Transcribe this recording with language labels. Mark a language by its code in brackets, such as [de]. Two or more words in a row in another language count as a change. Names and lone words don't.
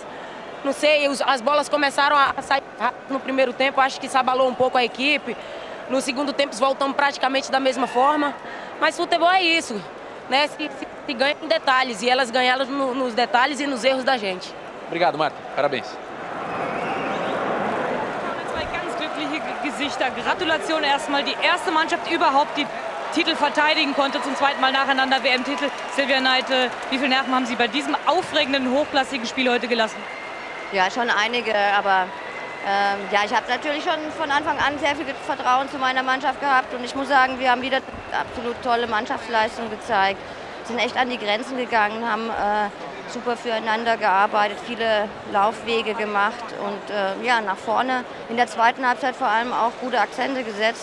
[pt] Não sei, as bolas começaram a sair rápido no primeiro tempo, acho que se abalou um pouco a equipe. No segundo tempo voltamos praticamente da mesma forma. Mas futebol é isso, né? Se ganha em detalhes, e elas ganharam nos detalhes e nos erros da gente. Obrigado, Marta. Parabéns. [de] Zwei ganz glückliche Gesichter. Gratulation erstmal. Die erste Mannschaft überhaupt, die Titel verteidigen konnte, zum zweiten Mal nacheinander WM-Titel. Silvia Neite, wie viele Nerven haben Sie bei diesem aufregenden, hochklassigen Spiel heute gelassen? Ja, schon einige, aber ja, ich habe natürlich schon von Anfang an sehr viel Vertrauen zu meiner Mannschaft gehabt und ich muss sagen, wir haben wieder absolut tolle Mannschaftsleistung gezeigt, sind echt an die Grenzen gegangen, haben super füreinander gearbeitet, viele Laufwege gemacht und ja, nach vorne in der zweiten Halbzeit vor allem auch gute Akzente gesetzt.